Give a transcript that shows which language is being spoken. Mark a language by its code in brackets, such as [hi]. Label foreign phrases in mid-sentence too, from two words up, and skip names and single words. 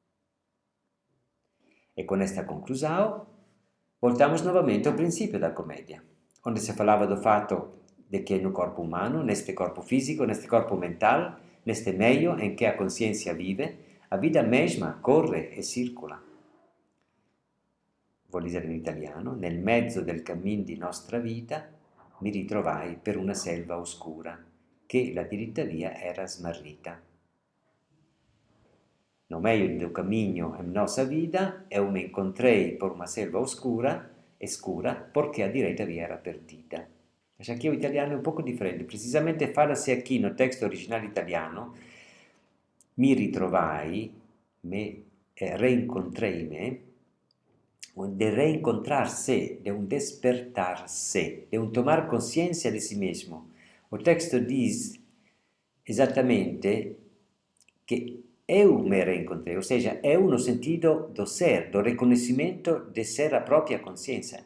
[pt] E com esta conclusão, voltamos novamente ao princípio da comédia, onde se falava do fatto de que no corpo humano, neste corpo físico, neste corpo mental, neste meio em que a consciência vive, a vida mesma corre e circola. [it] Vuol dire in italiano, nel mezzo del cammin di nostra vita mi ritrovai per una selva oscura, che la diritta via era smarrita. [pt] No meio do caminho em nossa vida, eu me encontrei por uma selva escura, porque a direita via era perdida. Mas aqui o italiano é um pouco diferente, precisamente fala-se aqui no texto originale italiano, [it] mi ritrovai, [pt] reencontrei-me, de reencontrar-se, de um despertar-se, de um tomar consciência de si mesmo. O texto diz exatamente que eu me reencontrei, ou seja, eu no sentido do ser, do reconhecimento de ser a própria consciência.